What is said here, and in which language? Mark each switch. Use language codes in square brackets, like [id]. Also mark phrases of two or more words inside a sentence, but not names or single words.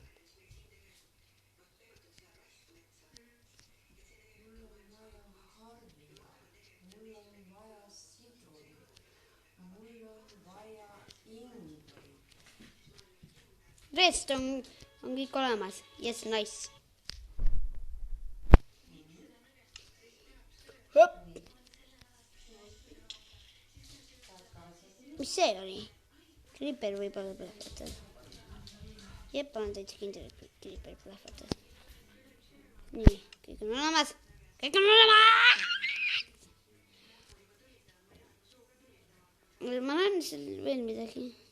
[et] Mul on vaja harja, mul on vaja sidrunit, mul on vaja ingverit. Rest on kõik olemas. [en] Yes, nice. [et] Hop. Mis see oli? Creeper võib-olla plahvatas. Jep, olen täitsa kindel, et Creeper plahvatas. Nii, kõik on olemas. Kõik on olemas! Ma näen seal veel midagi.